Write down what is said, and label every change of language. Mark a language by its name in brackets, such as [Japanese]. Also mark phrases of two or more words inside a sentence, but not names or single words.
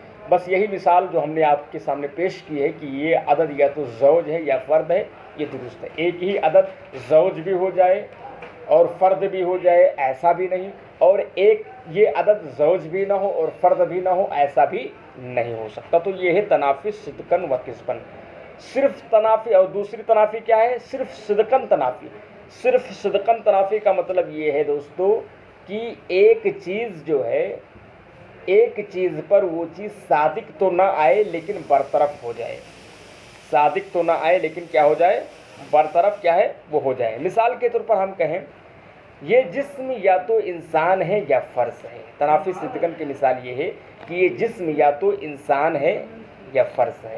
[Urdu] بس یہی مثال جو ہم نے آپ کے سامنے پیش کی ہے کہ یہ عدد یا تو زوج ہے یا فرد ہے، یہ درست ہے۔ ایک ہی عدد زوج بھی ہو جائے اور فرد بھی ہو جائے، ایسا بھی نہیں، اور ایک یہ عدد زوج بھی نہ ہو اور فرد بھی نہ ہو، ایسا بھی نہیں ہو سکتا۔ تو یہ ہے تنافی صدقاً و کذباً۔ صرف تنافی، اور دوسری تنافی کیا ہے؟ صرف صدقاً تنافی۔ صرف صدقاً تنافی کا مطلب یہ ہے دوستو کہ ایک چیز جو ہے ایک چیز پر وہ چیز صادق تو نہ آئے لیکن برطرف ہو جائے، صادق تو نہ آئے لیکن کیا ہو جائے، برطرف کیا ہے وہ ہو جائے۔ مثال کے طور پر ہم کہیں یہ جسم یا تو انسان ہے یا فرس ہے، تنافی صدقن کی مثال یہ ہے کہ یہ جسم یا تو انسان ہے یا فرس ہے۔